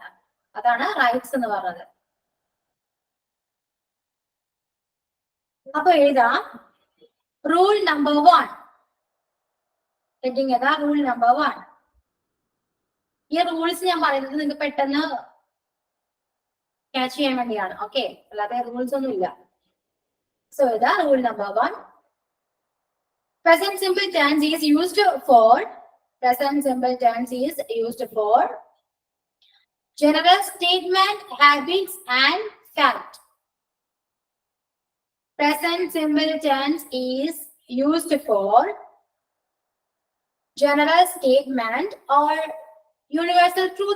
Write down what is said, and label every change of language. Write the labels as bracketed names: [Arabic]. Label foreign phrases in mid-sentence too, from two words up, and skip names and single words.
[Malayalam] അതാണ് റൈറ്റ്സ് എന്ന് പറഞ്ഞത്. അപ്പൊ എഴുതാം [English] rule number 1. [Malayalam] ഹെഡിങ് ഏതാ? [English] rule number 1. [Malayalam] ഈ റൂൾസ് ഞാൻ പറയുന്നത് നിങ്ങൾക്ക് പെട്ടെന്ന് ക്യാച്ച് ചെയ്യാൻ വേണ്ടിയാണ്. ഓക്കെ, അല്ലാതെ റൂൾസ് ഒന്നും ഇല്ല. സോ ഇതാ [English] rule number 1. Present simple tense is used for general statement, habits, and fact. Present simple tense is used for general statement or universal truth.